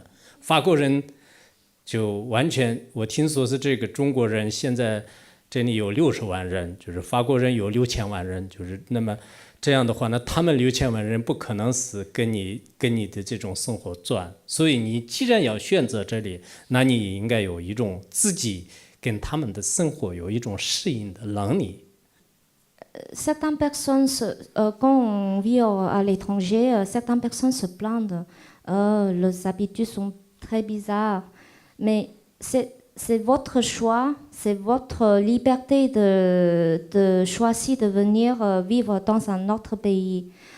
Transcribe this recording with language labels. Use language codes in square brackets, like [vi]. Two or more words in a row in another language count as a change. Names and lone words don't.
[zh] 法国人就完全，我听说是这个中国人现在这里有60万人，就是法国人有6000万人，就是那么这样的话呢，他们6000万人不可能是跟你的这种生活转，所以你既然要选择这里，那你也应该有一种自己跟他们的生活有一种适应的能力。 [fr] Certaines personnes, quand on vit à l'étranger, certaines personnes se plaignent. Les habitudes sont très bizarres. Mais c'est votre choix, c'est votre liberté de choisir de venir vivre dans un autre pays.